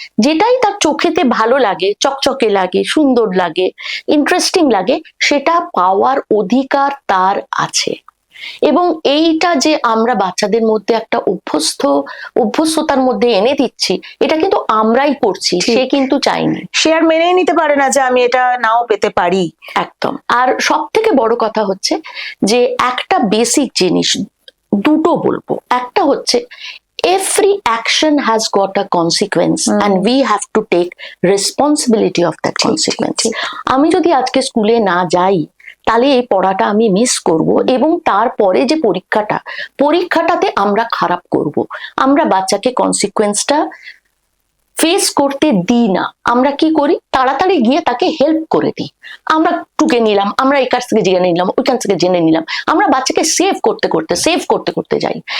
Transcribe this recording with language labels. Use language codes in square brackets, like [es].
[bn] যেটাই তার চোখেতে ভালো লাগে, চকচকে লাগে, সুন্দর লাগে, ইন্টারেস্টিং লাগে, সেটা পাওয়ার অধিকার তার আছে। এবং এইটা যে আমরা বাচ্চাদের মধ্যে একটা অভ্যস্ততার মধ্যে এনে দিচ্ছি, এটা কিন্তু আমরাই করছি, সে কিন্তু চাইনি, সে আর মেনেই নিতে পারে না যে আমি এটা নাও পেতে পারি। একদম। আর সব থেকে বড় কথা হচ্ছে যে একটা বেসিক জিনিস দুটো বলবো, একটা হচ্ছে [en] every action has got a consequence and we have to take responsibility of that consequence. [bn] আমি যদি আজকে স্কুলে না যাই তাহলে এই পড়াটা আমি মিস করব, এবং তারপরে যে পরীক্ষাটাতে আমরা খারাপ করব। আমরা বাচ্চাকে কনসিকুয়েন্সটা ফেস করতে দিই না। আমরা কি করি, তাড়াতাড়ি গিয়ে তাকে হেল্প করে দিই। আমরা টুকে নিলাম, আমরা এই কাছ থেকে জেনে নিলাম, ওই কাছ থেকে জেনে নিলাম, আমরা বাচ্চাকে সেভ করতে করতে যাই।